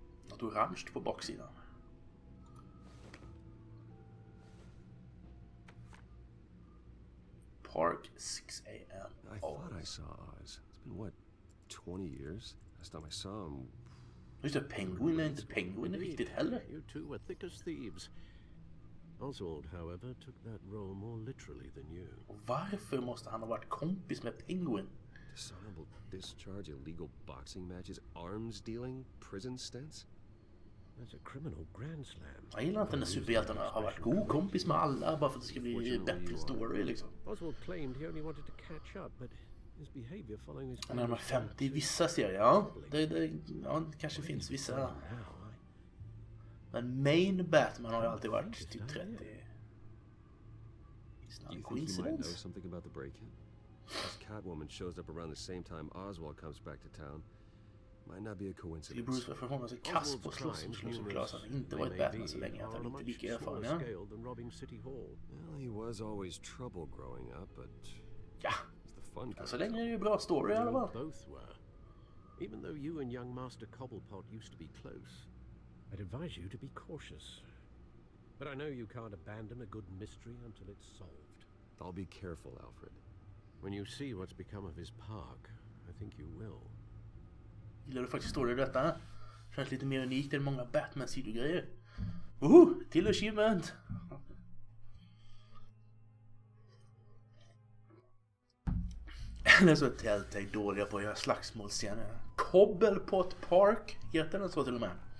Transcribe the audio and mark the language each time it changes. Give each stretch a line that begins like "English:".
Swedish: Något orange på baksidan.
English: Park 6 a.m. I thought I saw Oz. It's been what, 20 years? Last time I saw him.
Swedish: Just det, Penguin är inte Penguin riktigt heller.
English: You two were thick as thieves. Oswald, however, took that role more literally than you.
Swedish: Och varför måste han ha varit kompis med Penguin?
English: Dishonorable discharge, illegal boxing matches, arms dealing, prison stints. That's a criminal grand slam.
Swedish: Jag gillar inte när superhjältarna har varit god kompis med alla bara för att det ska bli bättre story liksom.
English: Oswald claimed he only wanted to catch up, but his behavior following his...
Swedish: Han är 50 i vissa serier, ja. Det kanske finns vissa. Men main Batman har ju alltid varit typ 30.
English: Do you think you might know something about the break-in? This Catwoman shows up around the same time Oswald comes back to town. Might not be a coincidence.
Swedish: Det Bruce var förhållandevis sig kass på slåss som klarar han inte varit Batman så länge att han inte är lika erfaren. Ja.
English: Well, he was always trouble growing up, but
Swedish: ja,
English: the fun
Swedish: så länge är det ju bra story i alla fall.
English: Both were. Even though you and young Master Cobblepot used to be close, I'd advise you to be cautious. But I know you can't abandon a good mystery until it's solved. I'll be careful, Alfred. When you see what's become of his park, I think you will.
Swedish: Gillar du faktiskt story i detta? Känns lite mer unikt än många Batman-sidogrejer. Till achievement! Eller så är Telltale dåliga på att göra slagsmålscener. Cobblepot Park heter den så till och med.